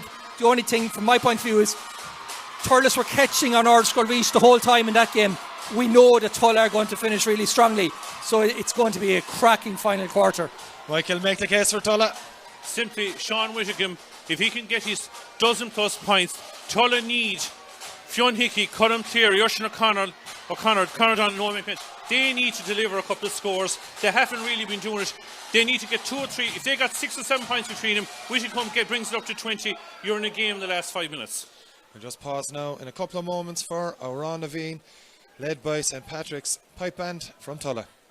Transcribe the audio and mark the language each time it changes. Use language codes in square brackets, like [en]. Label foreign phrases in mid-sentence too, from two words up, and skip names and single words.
[en] The only thing from my point of view is Thurles were catching on Ardscoil Rís the whole time in that game. We know that Tulla are going to finish really strongly, so it's going to be a cracking final quarter. Michael, make the case for Tulla. Simply, Sean Widdicombe, if he can get his dozen-plus points, Tulla need Fionn Hickey, Colin Cleary, Oisin O'Connor, Donald, Noel McMahon. They need to deliver a couple of scores. They haven't really been doing it. They need to get 2 or 3. If they got 6 or 7 points between them, Widdicombe brings it up to 20. You're in a game in the last 5 minutes. We'll just pause now in a couple of moments for Oran Naveen, led by St. Patrick's Pipe Band from Tulla.